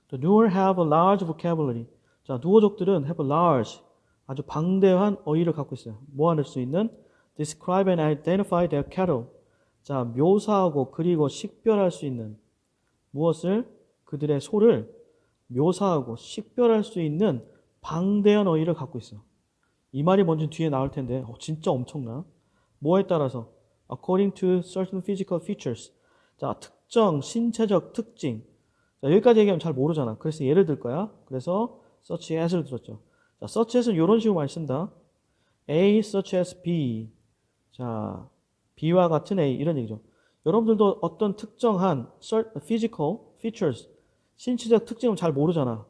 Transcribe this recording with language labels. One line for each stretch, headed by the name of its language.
English: The Nuer have a large vocabulary.
Korean: 자, 누어족들은
English: have a large,
Korean: 아주 방대한 어휘를 갖고 있어요. 뭐할 수 있는?
English: Describe and identify their cattle.
Korean: 자, 묘사하고 그리고 식별할 수 있는 무엇을? 그들의 소를 묘사하고 식별할 수 있는 방대한 어휘를 갖고 있어. 이 말이 뭔지 뒤에 나올 텐데 진짜 엄청나. 뭐에 따라서?
English: According to certain physical features.
Korean: 자, 특정 신체적 특징. 자, 여기까지 얘기하면 잘 모르잖아. 그래서 예를 들 거야. 그래서 such as를 들었죠. 자, such as는 이런 식으로 많이 쓴다.
English: A such as B.
Korean: 자, B와 같은 A 이런 얘기죠. 여러분들도 어떤 특정한
English: physical features
Korean: 신체적 특징을 잘 모르잖아.